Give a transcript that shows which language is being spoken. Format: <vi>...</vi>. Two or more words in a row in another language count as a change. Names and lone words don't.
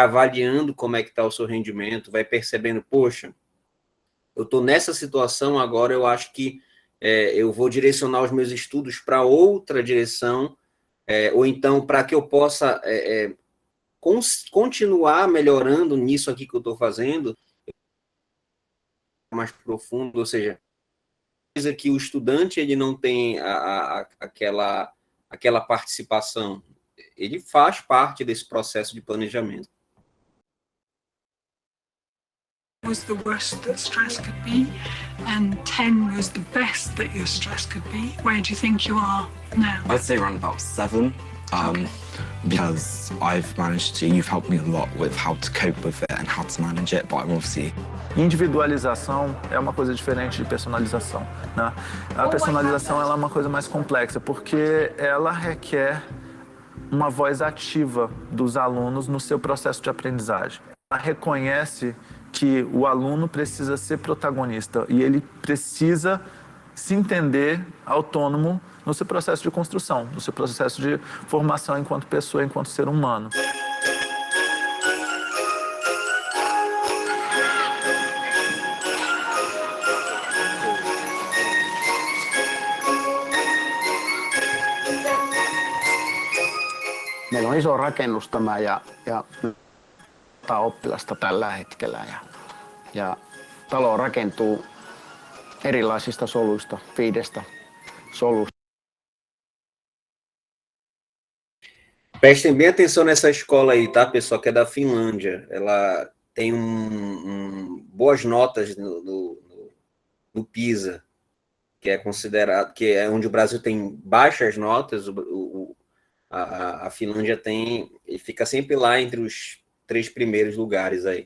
<pt>avaliando como é que está o seu rendimento, vai percebendo, poxa, eu estou nessa situação agora, eu acho que eu vou direcionar os meus estudos para outra direção, ou então para que eu possa continuar melhorando nisso aqui que eu estou fazendo, mais profundo, ou seja, coisa que o estudante ele não tem aquela participação, ele faz parte desse processo de planejamento.</pt> <en>Was the worst that stress could be, and 10 was the best that your stress could be. Where do you think you are now? I'd say around about 7, because you've helped me a lot with how to cope with it and how to manage it, but I'm obviously...</en> <pt>Individualização é uma coisa diferente de personalização, né? A personalização ela é uma coisa mais complexa, porque ela requer uma voz ativa dos alunos no seu processo de aprendizagem. Ela reconhece que o aluno precisa ser protagonista e ele precisa se entender autônomo no seu processo de construção, no seu processo de formação enquanto pessoa, enquanto ser humano.</pt> <fi>Meillä on iso rakennus tämä ja oppilasta tällä hetkellä ja talo rakentuu erilaisista soluista, 5 solusta.</fi> <pt>Prestem bem atenção nessa escola aí, tá, pessoal, que é da Finlândia. Ela tem boas notas no PISA, que é considerado, que é onde o Brasil tem baixas notas, a Finlândia tem, e fica sempre lá entre os 3 primeiros lugares aí.</pt>